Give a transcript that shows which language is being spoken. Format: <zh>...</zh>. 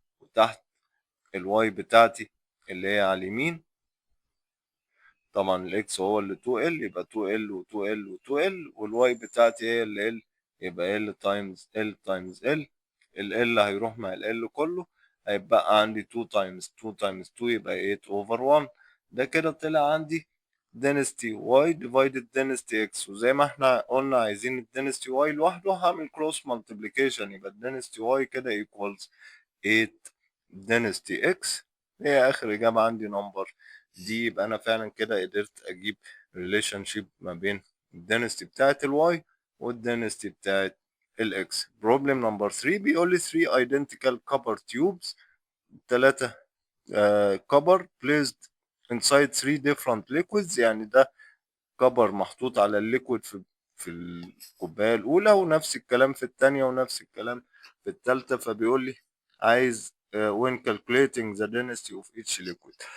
<ar>وتحت الواي بتاعتي اللي هي على اليمين طبعا الاكس هو اللي 2L يبقى 2L و 2L و 2L والواي بتاعتي هي اللي L يبقى L تايمز L تايمز L. ال L هيروح مع ال L كله هيبقى عندي 2 تايمز 2 تايمز 2 يبقى 8 over 1. ده كده طلع عندي</ar> <en>density y divided density x.</en> <ar>وزي ما احنا قلنا عايزين ال</ar> <en>density y</en> <ar>لوحده هعمل</ar> <en>cross multiplication</en> <ar>يبقى ال density y كده</ar> <en>equals 8 density x.</en> <ar>هي آخر إجابة عندي نمبر دي. يبقى أنا فعلا كده قدرت أجيب ريليشن شيب ما بين الدنستي بتاعت الواي والدنستي بتاعت الاكس. بروبلم نمبر 3 بيقول لي</ar> <en>3 identical copper tubes، 3 copper placed inside 3 different liquids.</en> <ar>يعني ده كبر محطوط على الليكويد في الكوباية الأولى ونفس الكلام في التانية ونفس الكلام في التالتة. فبيقول لي عايز</ar> <en>when calculating the density of each liquid.</en>